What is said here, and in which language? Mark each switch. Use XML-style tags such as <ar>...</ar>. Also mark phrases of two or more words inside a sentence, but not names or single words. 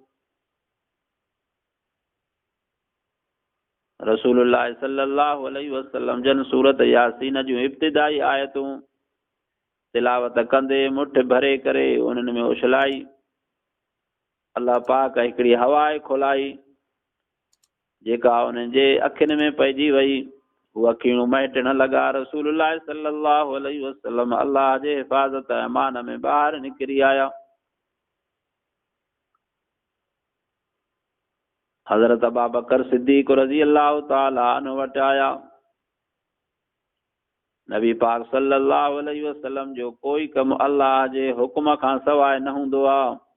<sd>रसूलुल्लाह</sd> <ar>صلى الله عليه وسلم</ar> <sd>जन सूरत यासीन जूं इब्तिदाई आयतूं तिलावत कंदे मुठि भरे करे उन्हनि में उछलाई। अल्लाह पाक हिकिड़ी हवाए खुलाई जेका उन्हनि जे अखियुनि में पइजी वई, उहा अखियूं महटण लॻा। रसूलुल्लाह</sd> <ar>صلى الله عليه وسلم</ar> <sd>अल्लाह जे हिफ़ाज़त अमान में ॿाहिरि निकिरी आया। हज़रत अबू बकर सिद्दीक़</sd> <ar>رضي الله تعالى عنه</ar> <sd>वटि आया। नबी पाक</sd> <ar>صلى الله عليه وسلم</ar> <sd>जो कोई कमु अल्लाह जे हुकुम खां सवाइ न हूंदो आहे।</sd>